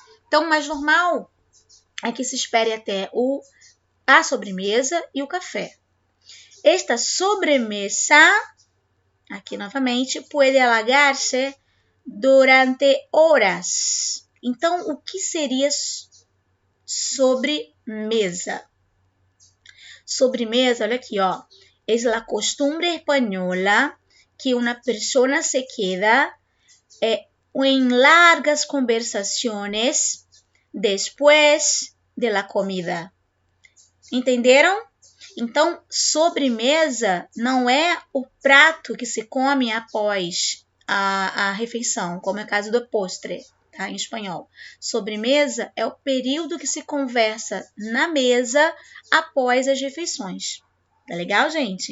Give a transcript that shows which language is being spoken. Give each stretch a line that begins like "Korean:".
Portuguese: Então, o mais normal é que se espere até a sobremesa e o café. Esta sobremesa, aqui novamente, pode alargar-se durante horas. Então, o que seria sobremesa? Sobremesa, olha aqui, ó.
Spanish: Es la costumbre española que una persona se queda en largas conversaciones después de la comida.
Portuguese: Entenderam? Então, sobremesa não é o prato que se come após a refeição, como é o caso do postre, tá? Em espanhol. Sobremesa é o período que se conversa na mesa após as refeições. Tá legal, gente?